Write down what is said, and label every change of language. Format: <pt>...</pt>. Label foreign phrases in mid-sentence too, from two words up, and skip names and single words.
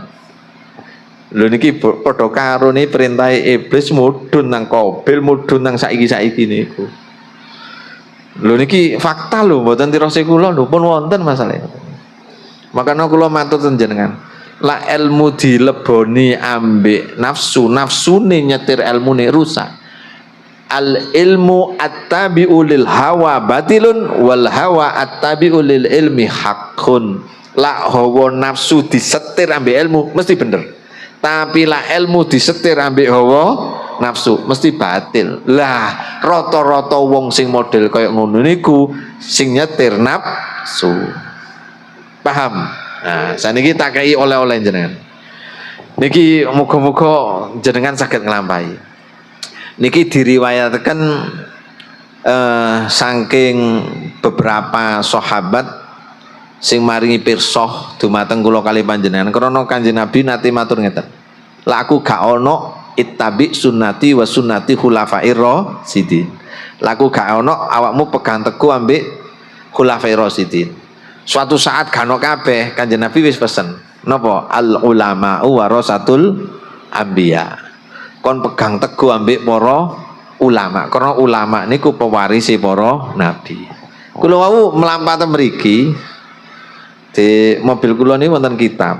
<jv>Lho niki padha karo ni perintah iblis mudhun nang Qabil, mudhun nang saiki-saiki niku. Lho niki fakta lho, mboten tirose kula lho, pun wonten masalah. Makanya kula matur jenengan. Lah ilmu dileboni ambek nafsu, nafsune nyetir ilmune rusak.</jv> <ar>العلم التابع للهوى باطل والهوى التابع للعلم حق.</ar> <jv>Lah hawa nafsu disetir ambek ilmu mesti bener, tapi lah ilmu disetir ambek hawa nafsu mesti batil. Lah rata-rata wong sing model kaya ngono niku sing nyetir nafsu. Paham? Nah, saniki tak kei oleh-oleh jenengan. Niki muga-muga jenengan saged nglampahi. Niki diriwayatkan saking beberapa sahabat sing maringi pirsa dumateng kula kali panjenengan krana Kanjeng Nabi nate matur ngeten. Lah aku gak ono</jv> <ar>اتبع سنتي وسنتي الخلفاء الراشدين.</ar> <jv>Lah aku gak ono awakmu pegang teguh ambek</jv> <ar>الخلفاء الراشدين.</ar> <jv>Suatu saat gak ono kabeh Kanjeng Nabi wis pesen. Napa?</jv> <ar>العلماء ورثة الأنبياء.</ar> <jv>Kon pegang teguh ambek para ulama. Karena ulama niku pewarisi para nabi. Kula wau mlampah mriki di mobil kula ini wonten kitab.</jv>